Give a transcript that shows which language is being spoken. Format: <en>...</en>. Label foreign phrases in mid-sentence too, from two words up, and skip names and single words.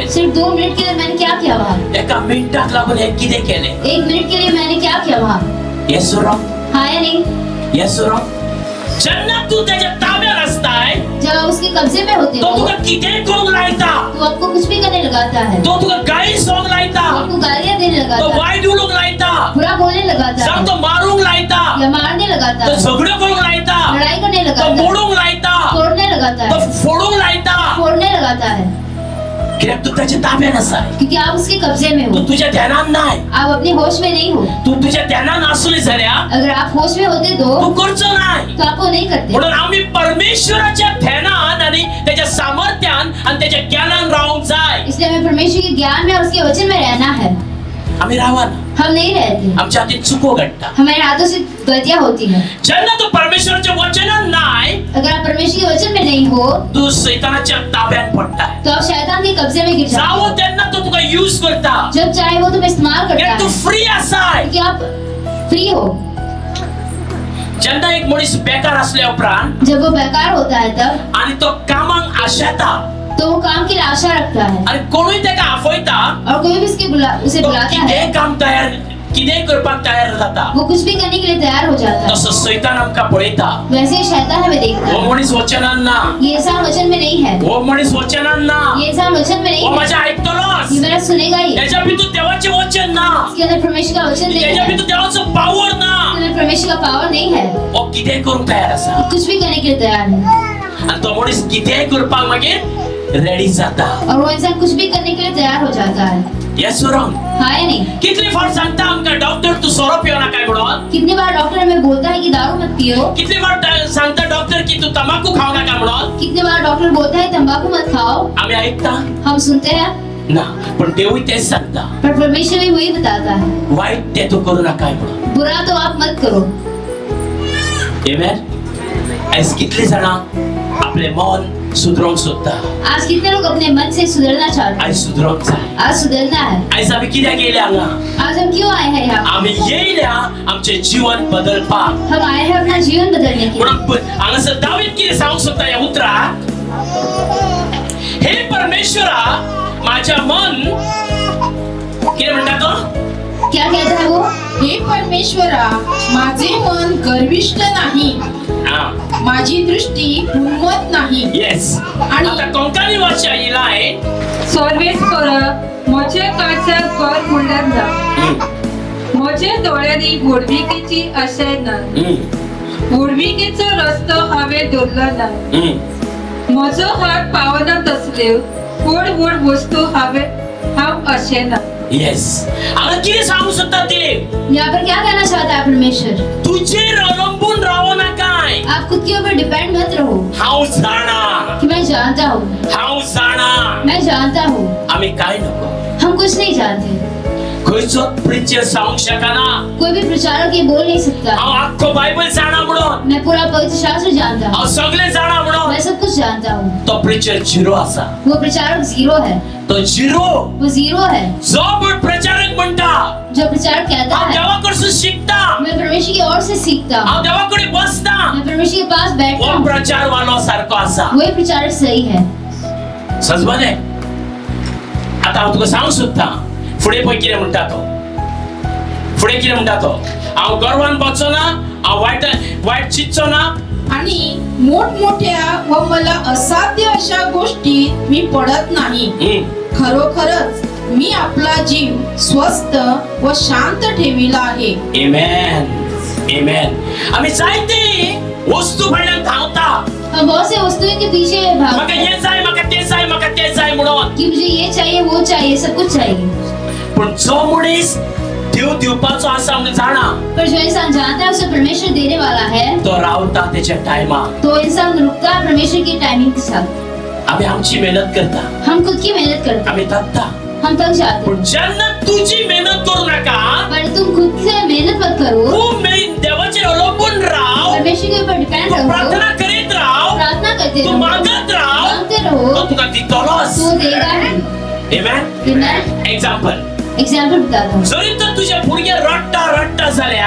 <hi>सिर्फ 2 मिनट के लिए मैंने क्या किया वहाँ.</hi> <kok>एका मिनटाक लागून हे कितें केलें.</kok> <hi>1 मिनट के लिए मैंने क्या किया वहाँ.</hi> <en>yes wrong.</en> <hi>हाँ या नहीं.</hi> <en>yes wrong.</en> <kok>जेन्ना तू तेच्या ताब्यात असताय</kok> <hi>जब उसके कब्जे में होते तो हो</hi> <kok>तुका कितें करूंक लायता,</kok> <hi>तो आपको कुछ भी करने लगाता है,</hi> <kok>तो तुका गाई सोंग लायता,</kok> <hi>आपको गालियां देने तो लगाता है,</hi> <kok>वाईट उलोवंक लायता,</kok> <hi>बुरा बोलने लगाता</hi> <kok>जावं</kok> <hi>है</hi> <kok>तो मारूंक लायता,</kok> <hi>या मारने लगाता तो है,</hi> <kok>झगडो करूंक लायता,</kok> <hi>लड़ाई करने तो लगाता है,</hi> <kok>मोडूंक लायता,</kok> <hi>तोड़ने लगाता तो है,</hi> <kok>फोडूंक लायता,</kok> <hi>फोड़ने लगाता है,</hi> <kok>कित्याक तू त्याच्या ताब्यात आसाय,</kok> <hi>क्योंकि आप उसके कब्जे में तू हो,</hi> <kok>तुझ्या ध्यानात नाय,</kok> <hi>आप अपने होश में नहीं हो।</hi> <kok>तू तुझ्या ध्यानात असली जाल्यार</kok> <hi>अगर आप होश में होते तू तो</hi> <kok>करचो नाय.</kok> <hi>तो आप वो नहीं करते।</hi> <kok>म्हणून आम्ही परमेश्वराच्या ध्यानात आणि त्याच्या सामर्थ्यान आणि त्याच्या ज्ञानान राहूंक जाय.</kok> <hi>इसलिए हमें परमेश्वर के ज्ञान में और उसके वचन में रहना है।</hi> <kok>आम्ही रावाना,</kok> <hi>हम नहीं रहते,</hi> <kok>आमच्या हातीत चुको घडटा.</kok> <hi>हमारे हाथों से गलतियां होती हैं।</hi> <kok>जेन्ना तू परमेश्वराच्या वचनात नाय,</kok> <hi>अगर आप परमेश्वर के वचन में नहीं हो</hi> <kok>तू सैतानाच्या ताब्यात पडताय.</kok> <hi>तो आप शैतान के कब्जे में गिर जाते जावो हो।</hi> <kok>तेन्ना तो तुका यूज करता.</kok> <hi>जब चाहे वो तुम्हें इस्तेमाल करता</hi> <kok>कित्याक तू</kok> <hi>है,</hi> <kok>फ्री आसाय.</kok> <hi>क्योंकि आप फ्री हो।</hi> <kok>जेन्ना एक मनीस बेकार असल्या उपरांत</kok> <hi>जब वो बेकार होता है तब</hi> <kok>आणि तो कामाक आशेता</kok> <hi>तो वो काम की आशा रखता है</hi> <kok>आणि कोणूय तेका आफयता,</kok> <hi>और कोई भी उसे तो बुलाता है,</hi> <kok>कितें काम तयार कितें करपाक तयार जाता.</kok> <hi>वो कुछ भी करने के लिए तैयार हो जाता है।</hi> <kok>तसो सैतान आमकां पळयता.</kok> <hi>वैसे ही शैतान हमें देखता वो है।</hi> <kok>मनीस वचनान ना,</kok> <hi>ये इंसान वचन में नहीं है,</hi> <kok>वो मनीस वचनान ना,</kok> <hi>ये इंसान वचन में नहीं वो है,</hi> <kok>माझ्या ऐकतलोस.</kok> <hi>ये मेरा सुनेगा ही।</hi> <kok>त्याच्या भितर देवाचे वचन ना,</kok> <hi>इसके अंदर परमेश्वर का वचन नहीं</hi> <kok>त्याच्या</kok> <hi>है,</hi> <kok>भितर देवाचो पावर ना.</kok> <hi>इसके अंदर परमेश्वर का पावर नहीं है,</hi> <kok>वो कितें करूंक तयार आसा.</kok> <hi>ये कुछ भी करने के लिए तैयार है</hi> <kok>आणि तो मनीस कितेंय करपाक मागीर रेडी जाता.</kok> <hi>और वो इंसान कुछ भी करने के लिए तैयार हो जाता है।</hi> <en>yes wrong.</en> <hi>हाँ या नहीं?</hi> <kok>कितली फावट सांगता आमकां डॉक्टर तू सोरो पिवं नाका म्हणून.</kok> <hi>कितनी बार डॉक्टर हमें बोलता है कि दारू मत पियो,</hi> <kok>कितली फावट सांगता डॉक्टर की तू तंबाखू खाऊ नका म्हणून.</kok> <hi>कितनी बार डॉक्टर बोलता है तंबाकू मत खाओ,</hi> <kok>आम्ही ऐकता</kok> <hi>हम सुनते हैं,</hi> <kok>ना, पण देवही तेच सांगता.</kok> <hi>पर परमेश्वर भी वही बताता है,</hi> <kok>वाईट ते तू करू नका म्हणून.</kok> <hi>बुरा तो आप मत करो।</hi> <kok>आमेन. आज कितले जाणा आपले मन सुधरोवंक सोदता.</kok> <hi>आज कितने लोग अपने मन से सुधरना चाहते आज हैं?</hi> <kok>सुधरोवंक जाय.</kok> <hi>आज सुधरना है।</hi> <kok>आज आम्ही कित्याक येयले हांगा.</kok> <hi>आज हम क्यों आए हैं यहाँ?</hi> <kok>आम्ही येयल्या आमचे जीवन बदलपाक.</kok> <hi>हम आए हैं अपना जीवन बदलने के लिए।</hi> <kok>म्हणून हांगासर दावीद कितें सांगूंक सोदता ह्या उतराक, हे परमेश्वरा माझ्या मन कितें म्हणटा तो,</kok> <hi>क्या कहता है वो?</hi> <mr>हे परमेश्वरा, माझे मन गर्विष्ठ नाही, हा, माझी दृष्टी उन्मत नाही।</mr> <kok>येस. आणि- आता कोंकणी भाषा ही लायन सर्वेस्पर म्हजे कडच्यान घर म्हणल्यार ना, म्हजे दोळ्यांनी घोडविकेची आशय ना, घोडविकेचो रस्तो हांवें धरलो ना, म्हजो हात पावना तसल्यो व्हड व्हड वस्तू हांव अशें ना। येस. हांगा कितें सांगूंक सोदता ते,</kok> <hi>यहाँ पर क्या कहना चाहता है परमेश्वर?</hi> <kok>तुजेर अवलंबून रावो नाकाय.</kok> <hi>आप खुद के ऊपर डिपेंड मत रहो</hi> <kok>हांव जाणा,</kok> <hi>कि मैं जानता हूँ,</hi> <kok>हांव जाणा.</kok> <hi>मैं जानता हूँ।</hi> <kok>आम्ही काय नको.</kok> <hi>हम कुछ नहीं जानते।</hi> <kok>खंयचो प्रिचर सांगूंक शकना.</kok> <hi>कोई भी प्रचारक ये बोल नहीं सकता</hi> <kok>हांव आख्खो बायबल जाणा म्हणून,</kok> <hi>मैं पूरा पवित्र शास्त्र जानता हूँ,</hi> <kok>हांव सगळें जाणा म्हणून.</kok> <hi>मैं सब कुछ जानता हूँ।</hi> <kok>तो प्रिचर झिरो आसा.</kok> <hi>वो प्रचारक जीरो है,</hi> <kok>तो झिरो</kok> <hi>वो जीरो है।</hi> <kok>जो पण प्रचारक म्हणटा</kok> <hi>जो प्रचारक कहता</hi> <kok>हांव</kok> <hi>है</hi> <kok>देवा कडसून शिकता,</kok> <hi>मैं परमेश्वर की ओर से सीखता हूँ,</hi> <kok>हांव देवा कडेन बसता,</kok> <hi>मैं परमेश्वर के पास बैठता वो हूँ,</hi> <kok>प्रचार वालो सारको आसा.</kok> <hi>वही प्रचारक सही है।</hi> <kok>सजबाने. आता हांव तुका सांगूंक सोदता, फुडें पळय कितें म्हणटा तो. फुडें कितें म्हणटा तो, हांव गर्वान बसचो ना, हांव वायट चिंतचो ना.</kok> <mr>आणि मोठमोठ्या व मला असाध्य अशा गोष्टीत मी पडत नाही। खरोखरच मी आपला जीव स्वस्थ व शांत ठेविला आहे।</mr> <kok>आमेन. आमेन. आम्ही जायते वस्तू फाटल्यान धांवता.</kok> <hi>हम बहुत से वस्तुओं के पीछे</hi> <kok>म्हाका</kok> <hi>भागते हैं</hi> <kok>हे जाय, म्हाका ते जाय, म्हाका ते जाय म्हणून.</kok> <hi>कि मुझे ये चाहिए, वो चाहिए, सब कुछ चाहिए।</hi> <kok>पण जो मनीस देव दिवपाचो आसा म्हणून जाणा,</kok> <hi>पर जो इंसान जानता है उसे परमेश्वर देने वाला है,</hi> <kok>तो रावता तेच्या टायमार.</kok> <hi>तो इंसान रुकता है परमेश्वर की टाइमिंग के साथ।</hi> <kok>आम्ही आमची मेहनत करता,</kok> <hi>हम खुद की मेहनत करते</hi> <kok>आम्ही थकता.</kok> <hi>हैं, हम थक जाते हैं।</hi> <kok>पण जेन्ना तुझी मेहनत करू नका,</kok> <hi>पर तुम खुद से मेहनत मत करो,</hi> <kok>तू देवाचेर अवलंबून राव,</kok> <hi>परमेश्वर के ऊपर डिपेंड तू रहो,</hi> <kok>प्रार्थना करीत राव,</kok> <hi>प्रार्थना करते तू रहो,</hi> <kok>मागत राव,</kok> <hi>मांगते रहो,</hi> <kok>तो तुका दितलोच.</kok> <hi>तो देगा ही।</hi> <kok>आमेन.</kok> <hi>मैं एक्झाम्पल, एग्जाम्पल बताता हूँ।</hi> <kok>जरी तर तुझे भुरगे रडटा जाल्या,</kok>